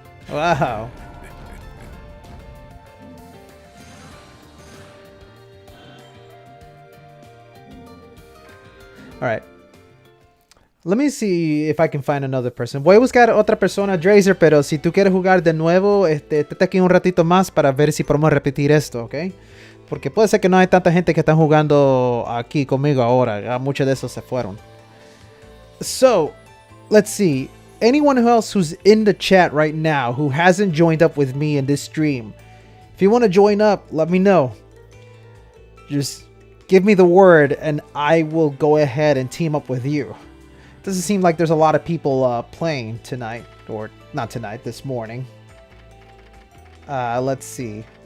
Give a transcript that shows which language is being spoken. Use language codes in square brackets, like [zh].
[en] Wow. Alright. Let me see if I can find another person. [es] Voy a buscar otra persona, Drazer, pero si tú quieres jugar de nuevo, estate aquí un ratito más para ver si podemos repetir esto, ¿ok? Porque puede ser que no hay tanta gente que está jugando aquí conmigo ahora. Ya muchos de esos se fueron. [en] So, let's see. Anyone else who's in the chat right now who hasn't joined up with me in this stream, if you want to join up, let me know. Just give me the word and I will go ahead and team up with you. Doesn't seem like there's a lot of people playing tonight, or not tonight, this morning. Let's see.